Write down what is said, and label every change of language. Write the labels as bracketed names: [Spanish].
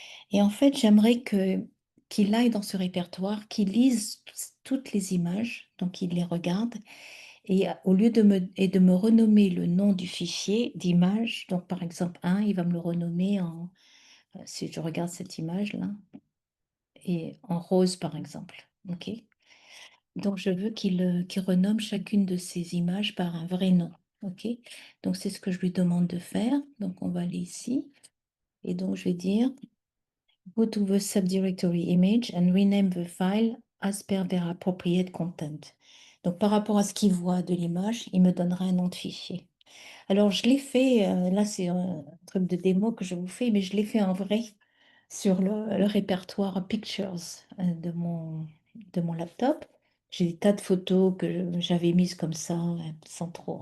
[French] Et en fait, j'aimerais qu'il aille dans ce répertoire, qu'il lise toutes les images, donc il les regarde, et au lieu de me renommer le nom du fichier d'image, donc par exemple 1, il va me le renommer si je regarde cette image-là, et en rose par exemple. OK? Donc je veux qu'il renomme chacune de ces images par un vrai nom. OK? Donc c'est ce que je lui demande de faire. Donc on va aller ici. Et donc je vais dire [English] go to the subdirectory image and rename the file as per their appropriate content. [French] Donc par rapport à ce qu'il voit de l'image, il me donnera un nom de fichier. Alors je l'ai fait, là c'est un truc de démo que je vous fais, mais je l'ai fait en vrai sur le répertoire Pictures de mon laptop. J'ai des tas de photos que j'avais mises comme ça, sans trop.